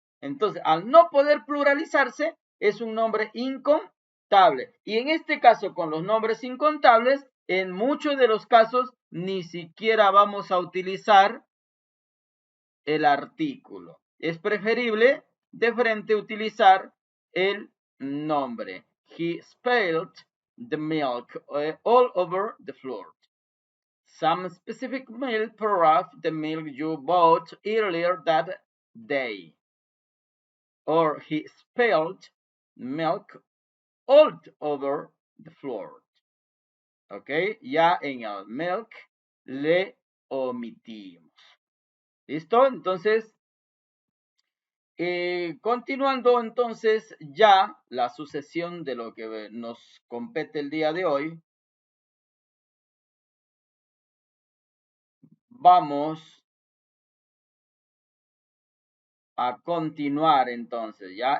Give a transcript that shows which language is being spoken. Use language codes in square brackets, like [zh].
[es] Entonces, al no poder pluralizarse, es un nombre incontable. Y en este caso, con los nombres incontables, en muchos de los casos, ni siquiera vamos a utilizar el artículo. Es preferible de frente utilizar el nombre. [en] He spilled the milk all over the floor. Some specific milk, perhaps the milk you bought earlier that day. Or he spilled milk all over the floor. [es] ¿Ok? Ya en el milk le omitimos. ¿Listo? Entonces, continuando entonces ya la sucesión de lo que nos compete el día de hoy, vamos a continuar entonces, ¿ya?